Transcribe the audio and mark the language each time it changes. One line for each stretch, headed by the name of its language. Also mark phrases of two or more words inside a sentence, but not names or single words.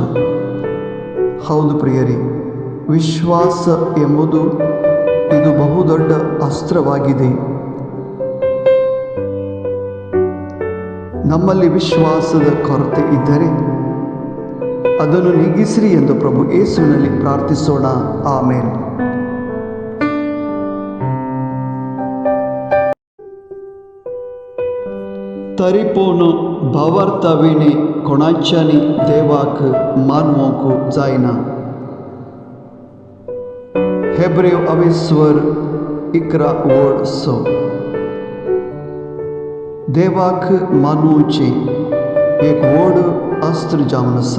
Kannada: ಹೌದು ಪ್ರಿಯರೇ, ವಿಶ್ವಾಸ ಎಂಬುದು ಇದು ಬಹುದೊಡ್ಡ ಅಸ್ತ್ರವಾಗಿದೆ. ನಮ್ಮಲ್ಲಿ ವಿಶ್ವಾಸದ ಕೊರತೆ ಇದ್ದರೆ ಅದನ್ನು ನೀಗಿಸಿರಿ ಎಂದು ಪ್ರಭು ಯೇಸುವಿನಲ್ಲಿ ಪ್ರಾರ್ಥಿಸೋಣ. ಆಮೇನ್.
Konkani: तरीपोनो भावार्थाविने कोणाच्यानी देवाक मानवोक जायना. हेब्रेव 11:11 देवाक मानवचे एक व्हड अस्त्र जावन आसा.